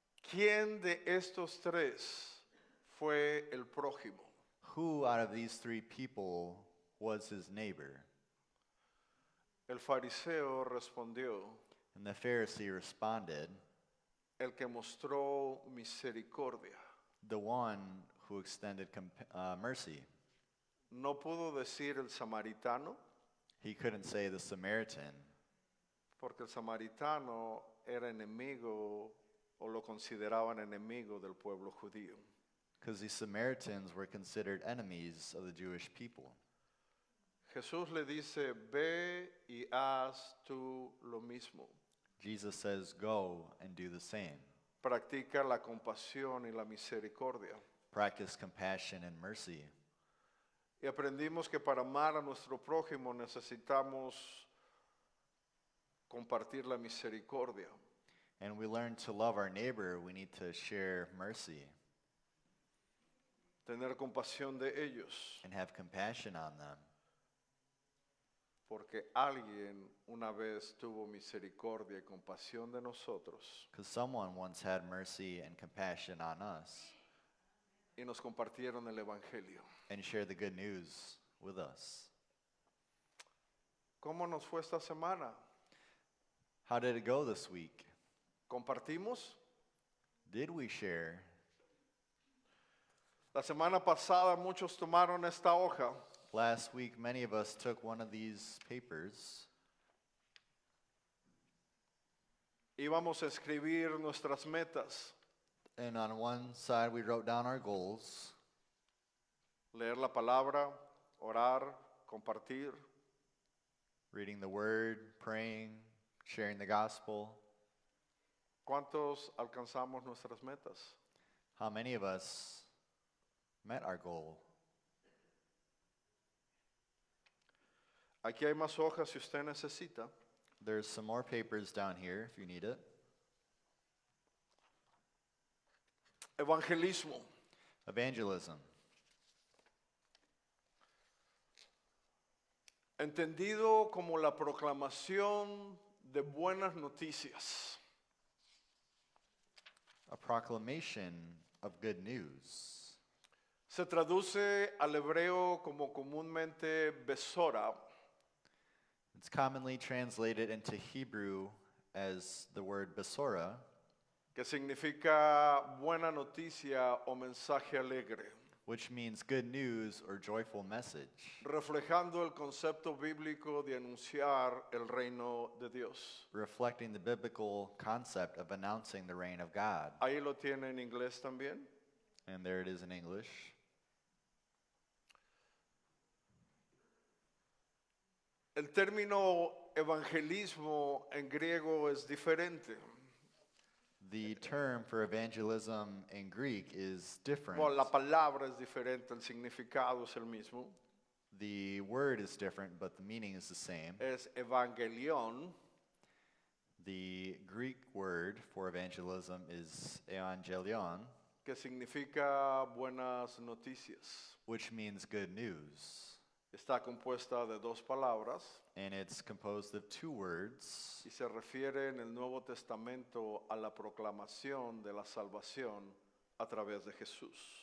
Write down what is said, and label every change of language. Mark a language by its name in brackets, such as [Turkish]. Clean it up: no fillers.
[Spanish] ¿quién de estos tres fue el prójimo? [English] who out of these three people was his neighbor? [Spanish] El fariseo respondió, [English] And the Pharisee responded, [Spanish] el que mostró misericordia. [English] the one who extended mercy. [Spanish] No pudo decir el samaritano, [English] He couldn't say the Samaritan, [Spanish] porque el samaritano era enemigo o lo consideraban enemigo del pueblo judío. [English] because the Samaritans were considered enemies of the Jewish people. [Spanish] Jesús le dice, ve y haz tú lo mismo. [English] Jesus says, go and do the same. [Spanish] Practica la compasión y la misericordia. [English] Practice compassion and mercy. [Spanish] Y aprendimos que para amar a nuestro prójimo necesitamos compartir la misericordia. [English] And we learn to love our neighbor, we need to share mercy [Spanish] Tener compasión de ellos. [English] and have compassion on them. [Spanish] Porque alguien una vez tuvo misericordia y compasión de nosotros [English] Because someone once had mercy and compassion on us [Spanish] y nos compartieron el Evangelio. [English] and shared the good news with us. [Spanish] ¿Cómo nos fue esta semana? [English] How did it go this week? [Spanish] ¿Compartimos? [English] Did we share? [Spanish] La semana pasada muchos tomaron esta hoja [English] Last week, many of us took one of these papers. [Spanish] íbamos a escribir nuestras metas, [English] And on one side, we wrote down our goals, [Spanish] leer la palabra, orar, compartir. [English] reading the word, praying, sharing the gospel. [Spanish] ¿Cuántos alcanzamos nuestras metas? [English] How many of us met our goal? [Spanish] Aquí hay más hojas si usted necesita. [English] There's some more papers down here if you need it. [Spanish] Evangelismo. [English] Evangelism. [Spanish] Entendido como la proclamación de buenas noticias. [English] A proclamation of good news. [Spanish] Se traduce al hebreo como comúnmente besora, [English] It's commonly translated into Hebrew as the word besora, [Spanish] que significa buena noticia o mensaje alegre, [English] which means good news or joyful message, [Spanish] reflejando el concepto bíblico de anunciar el reino de Dios. [English] reflecting the biblical concept of announcing the reign of God. [Spanish] Ahí lo tiene en inglés también. [English] And there it is in English. [Spanish] El término evangelismo en griego es diferente. [English] The term for evangelism in Greek is different. [Spanish] Bueno, la palabra es diferente, el significado es el mismo. [English] The word is different, but the meaning is the same. [Spanish] Es evangelion, [English] The Greek word for evangelism is evangelion, [Spanish] que significa buenas noticias. [English] which means good news. [Spanish] Está compuesta de dos palabras [English] And it's composed of two words, [Spanish] y se refiere en el Nuevo Testamento a la proclamación de la salvación a través de Jesús.